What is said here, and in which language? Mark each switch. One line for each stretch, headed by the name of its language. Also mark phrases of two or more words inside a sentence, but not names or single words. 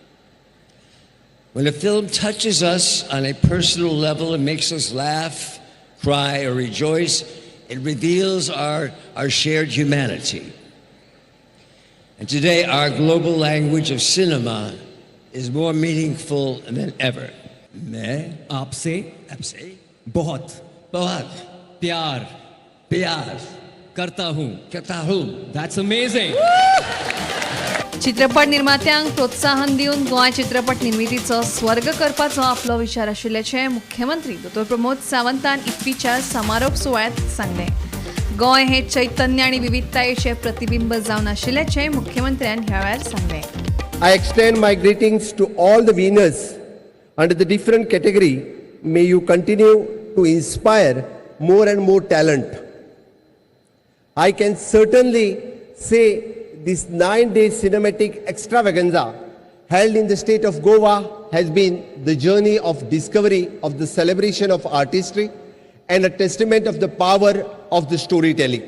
English: When a film touches us on a personal level and makes us laugh, cry, or rejoice, it reveals our shared humanity. And today, our global language of cinema is more meaningful than ever.
Hindi: मैं आपसे बहुत प्यार करता हूँ।
English: That's amazing.
Konkani: चित्रपट निर्मात्यांक प्रोत्साहन दिवन गोंय चित्रपट निर्मितीचो स्वर्ग करपाचो आपलो विचार आशिल्ल्याचें मुख्यमंत्री डॉ प्रमोद सावंतान IFFIच्या समारोप सुवाळ्यांत सांगलें। गोंय हे चैतन्य आनी विविधतायेचें प्रतिबिंब जावन आशिल्ल्याचें मुख्यमंत्र्यान ह्या वेळार सांगलें।
English: I extend my greetings to all the winners under the different category. May you continue to inspire more and more talent. I can certainly say this 9-day cinematic extravaganza held in the state of Goa has been the journey of discovery of the celebration of artistry and a testament of the power of the storytelling.